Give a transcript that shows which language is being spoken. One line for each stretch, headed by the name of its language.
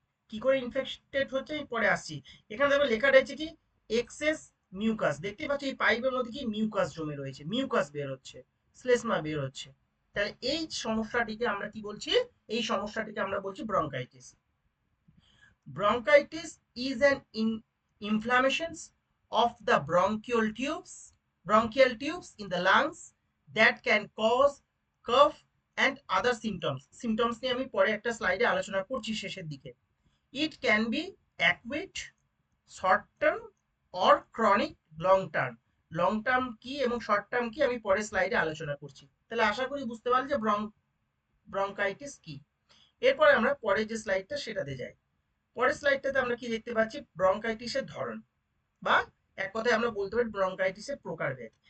Bangla: কি করে ইনফেক্টেড হচ্ছে আমি পরে আসছি। এখানে দেখো লেখা রয়েছে কি এক্সেস মিউকাস, দেখতে পাচ্ছ এই পাইপের মধ্যে কি মিউকাস জমে রয়েছে, মিউকাস বের হচ্ছে, শ্লেষ্মা বের হচ্ছে। তাহলে এই সমস্যাটিকে আমরা কি বলছি, এই সমস্যাটিকে আমরা বলছি bronchitis.
English: Bronchitis is an inflammation of the bronchial tubes in the lungs that can cause cough and other symptoms.
Bangla: Symptoms নিয়ে আমি পরে একটা স্লাইডে আলোচনা করছি শেষের দিকে।
English: It can be acute, short term or chronic, long term.
Bangla: Long term কি এবং শর্ট টার্ম কি আমি পরে স্লাইডে আলোচনা করছি। তাহলে আশা করি বুঝতে পারলে যে ব্রঙ্কাইটিস কি। এরপরে আমরা পরে যে স্লাইডটা সেটাতে যাই। পরের স্লাইডটাতে আমরা কি দেখতে পাচ্ছি, ব্রঙ্কাইটিসের ধরন, বা এক কথায় আমরা বলতে পারি ব্রঙ্কাইটিসের প্রকারভেদ।